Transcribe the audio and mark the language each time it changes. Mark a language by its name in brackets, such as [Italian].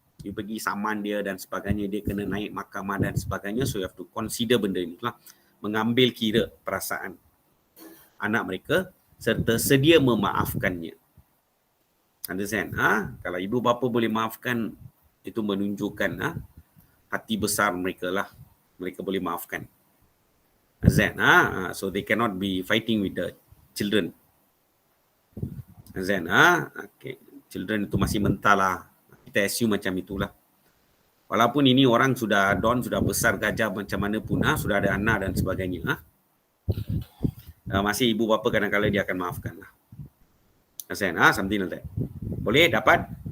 [Malay] You pergi saman dia dan sebagainya, dia kena naik mahkamah dan sebagainya, [English] so you have to consider [Malay] benda ni lah. Mengambil kira perasaan anak mereka serta sedia memaafkannya. Understand? Kalau ibu bapa boleh maafkan, itu menunjukkan hati besar mereka lah. Mereka boleh maafkan. Understand? [English] So they cannot be fighting with the children. Understand? Okay. [Malay] Children itu masih mental lah. Kita assume macam itulah. Walaupun ini orang Don sudah besar gajah macam mana pun, sudah ada anak dan sebagainya. Masih ibu bapa kadang-kadang dia akan maafkan lah. Understand? [English] Something like that. [Malay] Boleh dapat?